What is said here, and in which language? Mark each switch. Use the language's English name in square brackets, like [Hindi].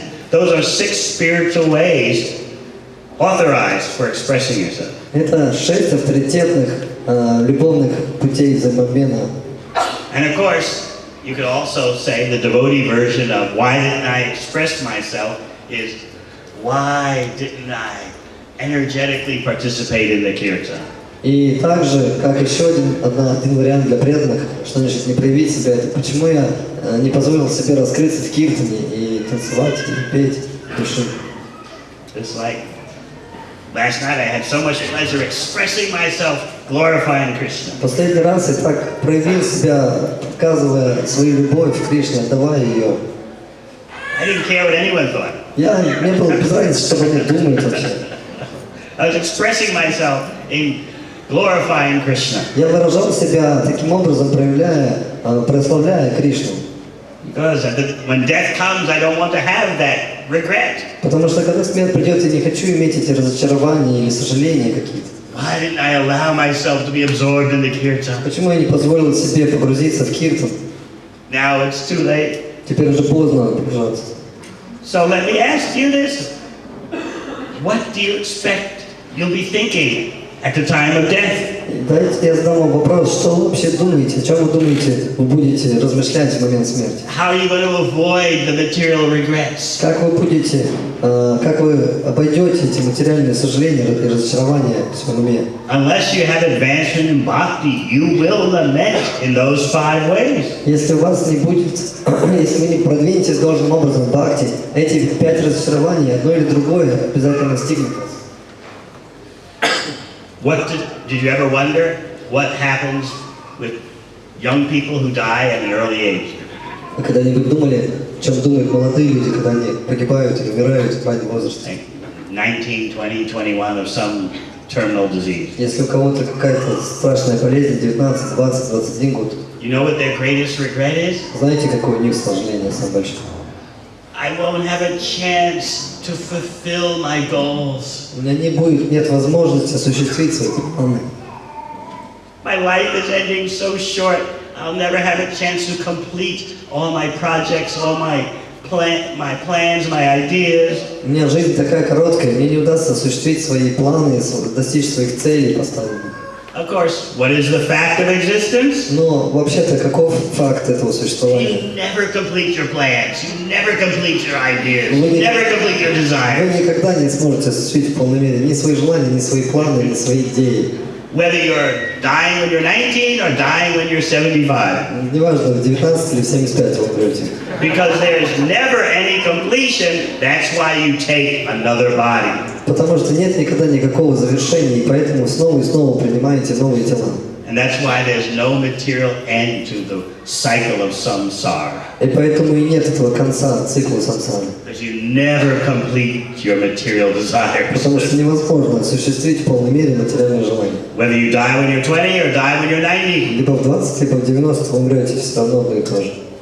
[English] Those are 6 spiritual ways authorized for expressing yourself. [Russian] Это 6 авторитетных любовных путей взаимообмена. [English] And of course, you could also say the devotee version of why didn't I express myself is why didn't I energetically participate in the kirtan? [Russian] И также, как еще один вариант для преданных, что значит не проявить себя, это почему я не позволил себе раскрыться в киртане и танцевать, и петь души. [English] Just like last night, I had so much pleasure expressing myself, glorifying Krishna. [Russian] Последний раз я так проявил себя, показывая свою любовь к Кришне, отдавая ее. [English] I didn't care what anyone thought. [Russian] Мне было без разницы, что они думают вообще. [English] I was expressing myself in glorifying Krishna. [Russian] Я выражал себя таким образом, прославляя Кришну. [English] Because when death comes, I don't want to have that regret. [Russian] Потому что когда смерть придет, я не хочу иметь эти разочарования или сожаления какие-то. [English] Why didn't I allow myself to be absorbed in the kirtan? [Russian] Почему я не позволил себе погрузиться в киртан? [English] Now it's too late. [Russian] Теперь уже поздно погружаться. [English] So let me ask you this. What do you expect you'll be thinking at the time of death? [Russian] Дайте я задам вам вопрос, что вы вообще думаете, о чем вы думаете, вы будете размышлять в момент смерти? [English] How are you going to avoid the material regrets? [Russian] Как вы обойдете эти материальные сожаления и разочарования в своем уме? [English] Unless you have advancement in bhakti, you will lament in those 5 ways. [Russian] Если у вас не будет, если вы не продвинетесь должным образом в бхакти, эти 5 разочарований, одно или другое, обязательно настигнет вас. [English] Did you ever wonder what happens with young people who die at an early age? [Russian] Вы когда-нибудь думали, о чем думают молодые люди, когда они погибают или умирают в раннем возрасте? [English] Like 19, 20, 21 of some terminal disease. [Russian] Если у кого-то какая-то страшная болезнь, 19, 20, 21 год, [English] You know what their greatest regret is? [Russian] знаете, какое у них сожаление самое большое? [English] I won't have a chance to fulfill my goals. [Russian] У меня нет возможности осуществить свои планы. [English] My life is ending so short. I'll never have a chance to complete all my projects, all my plans, my ideas. [Russian] У меня жизнь такая короткая, мне не удастся осуществить свои планы, достичь своих целей поставленных. [English] Of course, what is the fact of existence? [Russian] Но вообще-то каков факт этого существования? [English] You never complete your plans. You never complete your ideas. You never complete your desires. [Russian] Вы никогда не сможете осуществить в полной мере ни свои желания, ни свои планы, ни свои идеи. [English] Whether you're dying when you're 19 or dying when you're 75. [Russian] Неважно, в 19 или в 75 вы умрете. [English] Because there's never any completion, that's why you take another body. [Russian] Потому что нет никогда никакого завершения, и поэтому снова и снова принимаете новые тела. [English] And that's why there's no material end to the cycle of samsara. [Russian] И поэтому и нет этого конца цикла самсары. [English] Because you never complete your material desires. [Russian] Потому что невозможно осуществить в полной мере материальные желания. [English] Whether you die when you're 20 or die when you're 90. [Russian] Либо в 20, либо в 90 вы умрете все равно одно и то же.